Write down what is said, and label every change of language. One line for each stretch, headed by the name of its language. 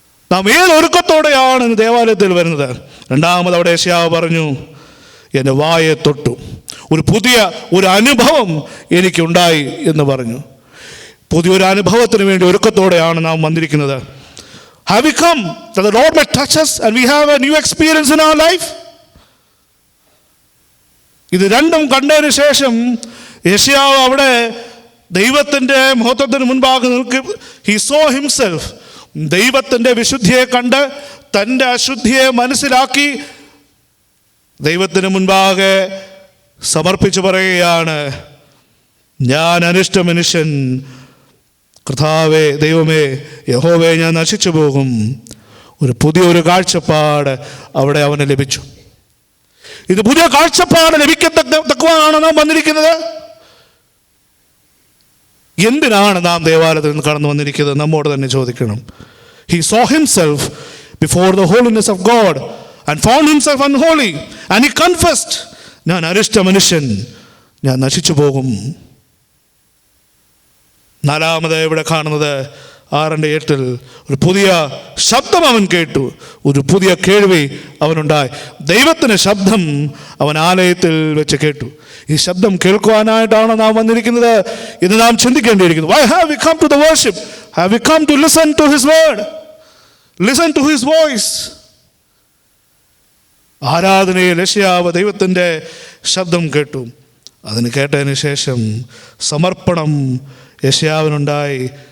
Malayalam: നാം ഏതൊരുക്കത്തോടെയാണ് ദേവാലയത്തിൽ വരുന്നത്? 2-ാമത് അവിടെ യെശയ്യാവ് പറഞ്ഞു, എൻ്റെ വായെ തൊട്ടു, ഒരു അനുഭവം എനിക്കുണ്ടായി എന്ന് പറഞ്ഞു. പുതിയൊരു അനുഭവത്തിന് വേണ്ടി ഒരുക്കത്തോടെയാണ് നാം വന്നിരിക്കുന്നത്.
English: Have we come that the Lord may touch us and we have a new experience in our life?
Malayalam: ഇത് രണ്ടും കണ്ടതിന് ശേഷം യെശയ്യാവ് അവിടെ ദൈവത്തിൻ്റെ മഹത്വത്തിന് മുൻപാകെ നിൽക്കി.
English: He saw himself.
Malayalam: ദൈവത്തിൻ്റെ വിശുദ്ധിയെ കണ്ട് തൻ്റെ അശുദ്ധിയെ മനസ്സിലാക്കി ദൈവത്തിന് മുൻപാകെ സമർപ്പിച്ച് പറയുകയാണ്, ഞാൻ അനിഷ്ട മനുഷ്യൻ, കർത്താവേ, ദൈവമേ, യഹോവേ, ഞാൻ നശിച്ചു പോകും. പുതിയൊരു കാഴ്ചപ്പാട് അവിടെ അവന് ലഭിച്ചു. ഇത് പുതിയ കാഴ്ചപ്പാട് ലഭിക്കത്തക്കവാണ് നാം വന്നിരിക്കുന്നത്. എന്തിനാണ് നാം ദേവാലയത്തിൽ നിന്ന് കടന്നു വന്നിരിക്കുന്നത്? നമ്മോട് തന്നെ ചോദിക്കണം.
English: He saw himself before the holiness of God and found himself unholy, and he confessed,
Malayalam: ഞാൻ അരിഷ്ട മനുഷ്യൻ, ഞാൻ നശിച്ചു പോകും. നാലാമത് ഇവിടെ കാണുന്നത് 6:8 ഒരു പുതിയ ശബ്ദം അവൻ കേട്ടു, ഒരു പുതിയ കേൾവി അവനുണ്ടായി. ദൈവത്തിൻ്റെ ശബ്ദം അവൻ ആലയത്തിൽ വെച്ച് കേട്ടു. ഈ ശബ്ദം കേൾക്കുവാനായിട്ടാണ് നാം വന്നിരിക്കുന്നത് എന്ന് നാം ചിന്തിക്കേണ്ടിയിരിക്കുന്നു.
English: Why have we come to the worship? Have we come to listen to his word? Listen to his voice.
Malayalam: ആരാധനയിൽ യെശയ്യാവ് ദൈവത്തിൻ്റെ ശബ്ദം കേട്ടു. അതിന് കേട്ടതിന് ശേഷം സമർപ്പണം യെശയ്യാവിനുണ്ടായി.